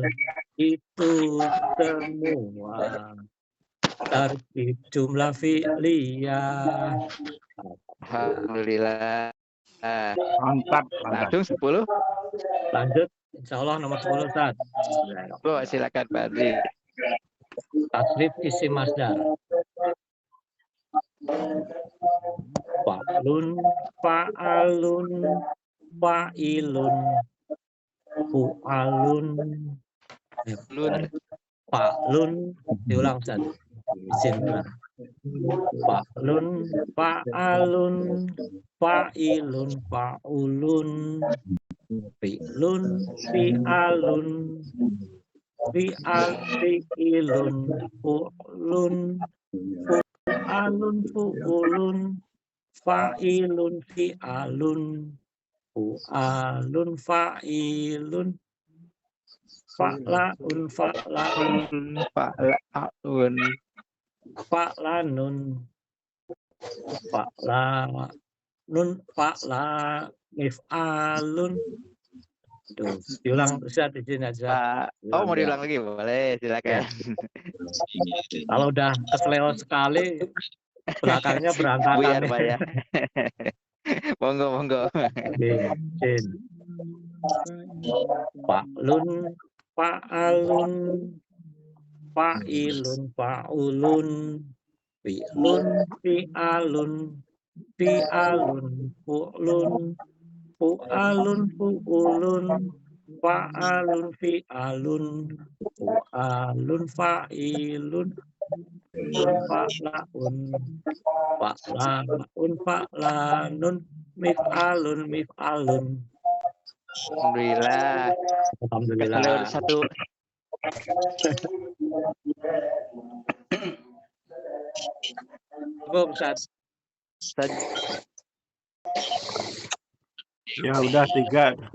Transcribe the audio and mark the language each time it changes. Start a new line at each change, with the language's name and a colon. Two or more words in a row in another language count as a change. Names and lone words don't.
Indonesian: Itu semua
Arabic: تركيب جملة فعلية.
Indonesian: Alhamdulillah. Mantap. Langsung 10. Lanjut,
Arabic: إن شاء الله
Indonesian: nomor 10 Ustaz. Silakan Pak Adri.
Arabic: تصريف اسم مصدر. فَعْلٌ، فَعَلٌ، فَعِلٌ، فُعَالٌ، فَعْلٌ,
Indonesian: diulang Ustaz. Izin ulang.
Arabic: فَعْلٌ، فَعَلٌ، فَعِلٌ، فَعُلٌ، فِعْلٌ، فِعَلٌ, فِعِلٌ، فُعْلٌ، فُعَلٌ، فُعُلٌ، فَعِلٌ، فِعَلٌ، فُعَلٌ، فَعِلٌ، فَعْلَاءُ، فَعْلَاءُ، فَعْلَانٌ، فَعْلَانٌ، فَعْلَى، مِفْعَلٌ.
Indonesian: Tuh, diulang Ustaz di sini aja. Mau diulang lagi? Boleh, silakan. Kalau udah keseleo sekali, belakangnya berantakan. Buyar, Pak ya. Monggo.
Arabic: فَعْلٌ، فَعَلٌ، فَعِلٌ، فَعُلٌ، فِعْلٌ، فِعَلٌ، فِعَلٌ، فُعْلٌ، فُعَلٌ، فُعُلٌ، فَعَلٌ، فِعَلٌ، فُعَلٌ، فَعِلٌ، فَعْلَاءُ، فَعْلَاءُ، فَعْلَانٌ، مِفْعَلٌ، مِفْعَلٌ.
Indonesian: Alhamdulillah. Alhamdulillah. Kalau udah satu. Cukup, Ustaz. Ya udah 3.